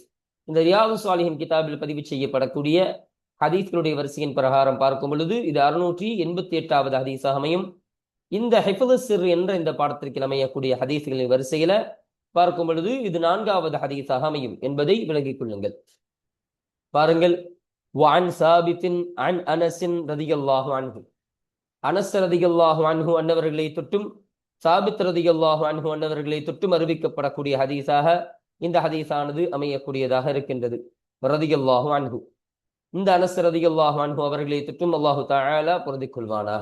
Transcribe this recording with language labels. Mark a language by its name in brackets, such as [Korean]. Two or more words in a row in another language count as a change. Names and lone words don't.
[Tamil] இந்த ரியாது ஸாலிஹீன் கிதாபில் பதிவு செய்யப்படக்கூடிய ஹதீஸ்களுடைய வரிசையின் பிரகாரம் பார்க்கும் பொழுது இது 688வது ஹதீஸாக அமையும். இந்த [Arabic] حفظ السر [Tamil] என்ற இந்த பாடத்திற்கு அமையக்கூடிய ஹதீஸ்களின் வரிசையில பார்க்கும் பொழுது இது 4வது ஹதீஸாக அமையும் என்பதை விளங்கிக் கொள்ளுங்கள். பாருங்கள். [Arabic] وعن ثابت عن انس رضي الله عنه. [Tamil] அனஸ் [Arabic] رضي الله عنه [Tamil] அன்னவர்களை தொட்டும் சாபித் [Arabic] رضي الله عنه [Tamil] அன்னவர்களை தொட்டும் அறிவிக்கப்படக்கூடிய ஹதீஸாக இந்த ஹதீஸானது அமையக்கூடியதாக இருக்கின்றது. [Arabic] رضي الله عنه, [Tamil] இந்த அனஸ் [Arabic] رضي الله عنه [Tamil] அவர்களை தொட்டும் [Arabic] الله تعالى [Tamil] பொருந்திக் கொள்வானாக.